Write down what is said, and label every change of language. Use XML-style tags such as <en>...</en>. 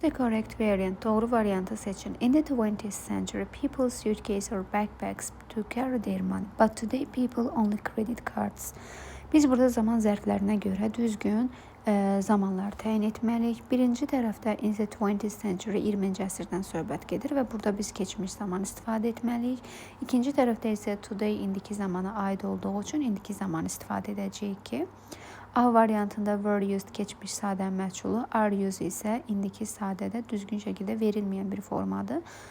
<en>The correct variant,</en> <az>doğru variantı seçin.</az> <en>In the 20th century, people used suitcases or backpacks to carry their money, but today people only credit cards.</en> <az>Biz burada zaman zərflərinə görə düzgün zamanlar təyin etməliyik. Birinci tərəfdə</az> <en>in the 20th century</en> <az>20-ci əsrdən söhbət gedir və burada biz keçmiş zaman istifadə etməliyik. İkinci tərəfdə isə</az> <en>today</en> <az>indiki zamana aid olduğu üçün indiki zaman istifadə edəcəyik ki, A variantında</az> <en>were used</en> <az>keçmiş sadə məchulu,</az> <en>are used</en> <az>isə indiki sadədə düzgün şəkildə verilməyən bir formadır.</az>